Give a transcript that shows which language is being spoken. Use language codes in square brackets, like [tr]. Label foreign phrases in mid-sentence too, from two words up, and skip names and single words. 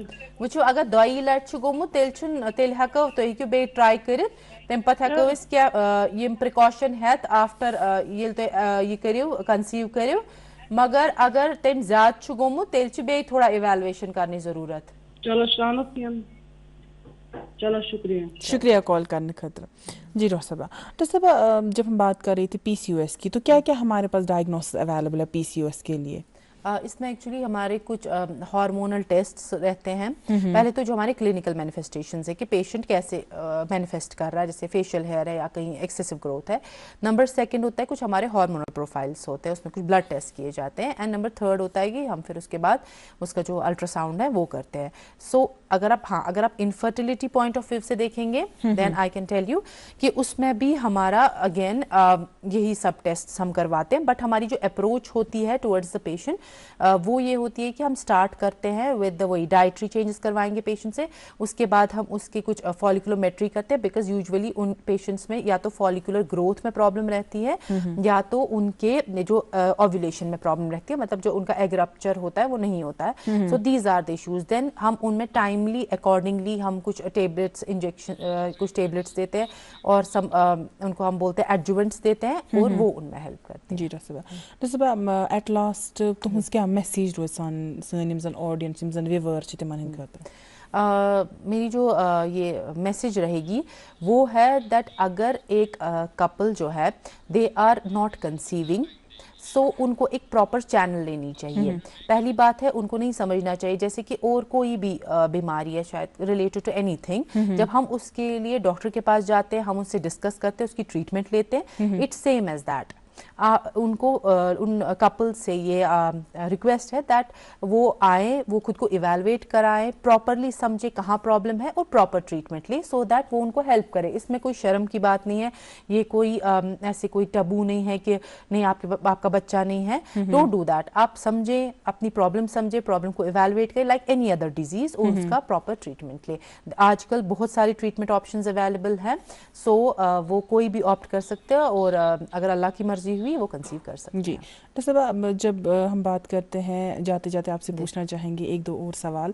[ks] وٕچھو اگر 2 لٹہِ چھُ گوٚمُت تیٚلہِ ہٮ۪کو تُہۍ ہیٚکِو بیٚیہِ ٹراے کٔرِتھ تمہِ پتہٕ ہٮ۪کو أسۍ کینٛہہ یِم پرٛکاشن ہٮ۪تھ آفٹر ییٚلہِ تُہۍ یہِ کٔرِو کنسیٖو کٔرِو مگر اگر تمہِ زیادٕ چھُ گوٚمُت تیٚلہِ چھِ بیٚیہِ تھوڑا اِویلویشن کرنٕچ ضروٗرت. [ur] چلو شکریہ. شکریہ کال کرنے خاطر. جی ڈاکٹر صاحبہ جب ہم بات کر رہی تھی PCOS کی تو کیا کیا ہمارے پاس [en] diagnosis available [ur] ہے PCOS کے لیے؟ اس میں ایکچولی ہمارے کچھ [en] hormonal test [ur] رہتے ہیں. پہلے تو جو ہمارے [en] clinical manifestations [ur] ہے کہ پیشنٹ کیسے مینیفیسٹ کر رہا ہے جیسے [en] facial hair [ur] ہے یا کہیں [en] excessive growth [ur] ہے. نمبر 2 ہوتا ہے کچھ ہمارے [en] hormonal profiles [ur] ہوتے ہیں اس میں کچھ [en] blood test [ur] کیے جاتے ہیں. اینڈ نمبر 3 ہوتا ہے کہ ہم پھر اس کے بعد اس کا جو الٹرا ساؤنڈ ہے وہ کرتے ہیں. سو اگر آپ [en] infertility point of view [ur] سے دیکھیں گے [en] then I can tell you [ur] کہ اس میں بھی ہمارا اگین یہی سب ٹیسٹ ہم کرواتے ہیں. بٹ ہماری جو اپروچ ہوتی ہے [en] towards the patient [ur] وہ یہ ہوتی ہے کہ ہم اسٹارٹ کرتے ہیں ود وہی ڈائٹری چینجز کروائیں گے پیشنٹ سے. اس کے بعد ہم اس کی کچھ فالیکولومیٹری کرتے ہیں [en] because usually [ur] ان پیشنٹس میں یا تو فالیکولر گروتھ میں پرابلم رہتی ہے یا تو ان کے جو اوویولیشن میں پرابلم رہتی ہے مطلب جو ان کا [en] egg rupture [ur] ہوتا ہے وہ نہیں ہوتا ہے. [en] so these are the issues. [ur] دین ہم ان میں [en] timely accordingly [ur] ہم کچھ [en] tablets injection [ur] کچھ ٹیبلٹس دیتے ہیں اور ان کو ہم بولتے ہیں ایڈجوینٹس دیتے ہیں اور وہ ان میں ہیلپ کرتے ہیں. [ks] جی ڈاکٹر صاحب [en] at last [ks] تہذ کیا میسیج روز سن زن آڈینس زن ویور تمن ہند خاطر؟ [ur] میری جو یہ میسیج رہے گی وہ ہے دیٹ اگر ایک کپل جو ہے [en] they are not conceiving so [ur] ان کو ایک [en] proper channel [ur] لینی چاہیے. پہلی بات ہے ان کو نہیں سمجھنا چاہیے جیسے کہ اور کوئی بھی بیماری ہے شاید [en] related to anything [ur] جب ہم اس کے لیے ڈاکٹر کے پاس جاتے ہیں ہم اس سے ڈسکس کرتے ہیں اس کی ٹریٹمنٹ لیتے ہیں. [en] it's same as that. [ur] ان کو ان کپل سے یہ ریکویسٹ ہے دیٹ وہ آئیں وہ خود کو ایویلویٹ کرائیں پراپرلی سمجھے کہاں پرابلم ہے اور پراپر ٹریٹمنٹ لیں [en] so that [ur] وہ ان کو ہیلپ کرے. اس میں کوئی شرم کی بات نہیں ہے. یہ کوئی ایسے کوئی ٹبو نہیں ہے کہ نہیں آپ کا بچہ نہیں ہے. [en] don't do that. [ur] آپ سمجھیں اپنی پرابلم سمجھے پرابلم کو ایویلویٹ کریں [en] like any other disease [ur] اور اس کا پراپر ٹریٹمنٹ لے. آج کل بہت ساری [en] treatment options available [ur] ہیں سو وہ کوئی بھی آپٹ کر سکتے ہیں اور اگر اللہ کی مرضی ہوئی وہ کنسیو کر سکتے ہیں. جی ڈاکٹر صاحب جب ہم بات کرتے ہیں جاتے جاتے آپ سے پوچھنا چاہیں گے 1-2 اور سوال.